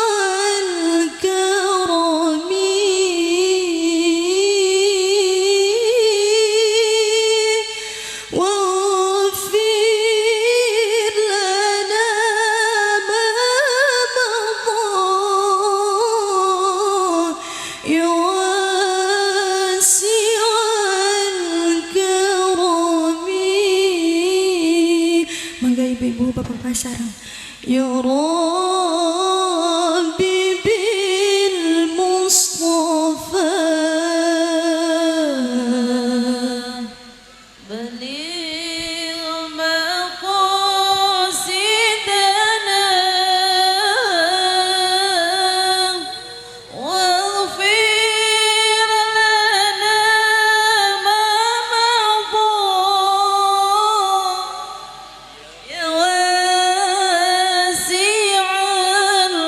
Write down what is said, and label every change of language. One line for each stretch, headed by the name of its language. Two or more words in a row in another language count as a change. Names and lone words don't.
Arabic: الكرم واغفر لنا ما مضى يا واسع الكرم.
Sundanese: Mangga ibu-ibu bapak-bapak sareng.
Arabic: يا ربي بالمصطفى بلغ مقاصدنا واغفر لنا ما مضى يا واسع